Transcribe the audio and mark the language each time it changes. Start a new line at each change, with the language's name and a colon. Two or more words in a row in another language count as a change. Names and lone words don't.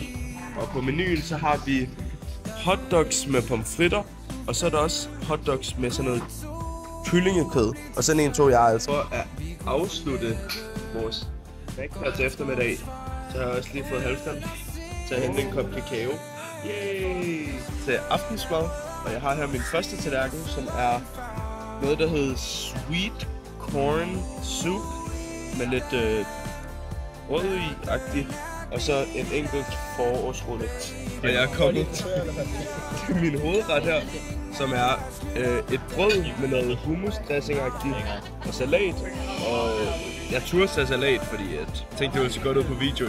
Danish: Og på menuen så har vi hotdogs med pomfritter, og så er der også hotdogs med sådan noget kyllingekød. Og sådan en tog jeg altså. For at afslutte vores snack her til eftermiddag, så har jeg også lige fået Halvdan til at hente en kop kakao. Yay! Til aftensmad. Og jeg har her min første tallerken, som er noget, der hedder
English: sweet corn soup
Danish: med lidt rød i-agtigt, og så en enkelt forårsrulle. Og jeg er kommet til min hovedret her, som er et brød med noget hummusdressing-agtigt og salat. Og jeg turde tage salat, fordi jeg tænkte, det ville se godt ud på video.